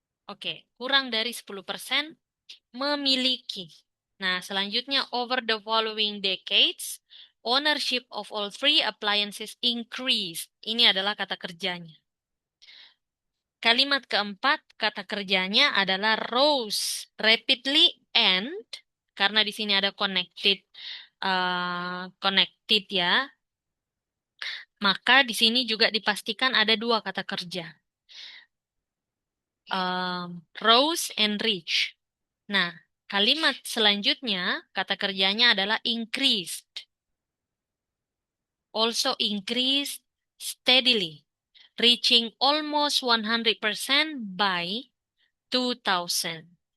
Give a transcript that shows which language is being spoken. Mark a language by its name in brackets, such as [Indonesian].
[Indonesian] Oke, kurang dari 10% memiliki. Nah, selanjutnya, [English] over the following decades, ownership of all three appliances increased. [Indonesian] Ini adalah kata kerjanya. Kalimat keempat, kata kerjanya adalah [English] rose rapidly and, [Indonesian] karena di sini ada connected ya, maka di sini juga dipastikan ada dua kata kerja. [English] Rose and rich. [Indonesian] Nah, kalimat selanjutnya, kata kerjanya adalah increased. [English] Also increased steadily, reaching almost 100% by 2000.